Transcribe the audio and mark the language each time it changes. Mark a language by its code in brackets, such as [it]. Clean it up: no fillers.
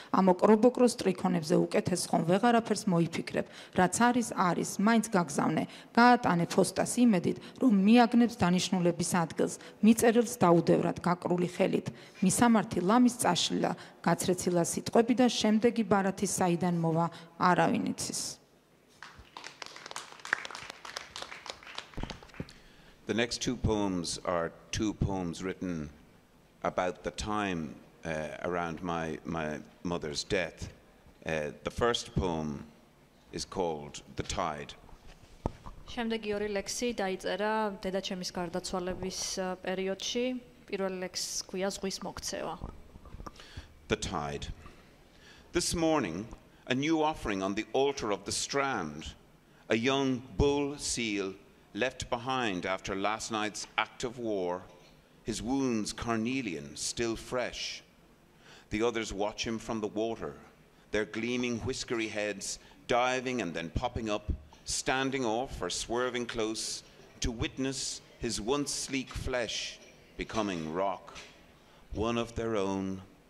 [ka] ამ ოკრობოკროს ტრიქონებზე უკეთეს ხომ ვეღარაფერს მოიფიქრებ, რაც არის, მაინც გაგზავნე, გაატანე ფოსტას იმედით, რომ მიაგნებს დანიშნულების ადგილს, მიწერილს დაუდევრად გაკრული ხელით. მისამართი ლამის წაშლილა, გაცრეცილა სიტყვები და შემდეგი ბარათი საიდან მოვა, არავინ იცის. [en] The next two poems are two poems written about the time around my mother's death. The first poem is called The Tide. [ka] შემდეგი ორი ლექსი დაიწერა დედაჩემის გარდაცვალების პერიოდში. პირველი ლექსი ქვია ზღვის მოქცევა. [en] The Tide. This morning, a new offering on the altar of the Strand, a young bull seal left behind after last night's act of war, his wounds carnelian, still fresh. The others watch him from the water, their gleaming whiskery heads diving and then popping up, standing off or swerving close to witness his once sleek flesh becoming rock, one of their own.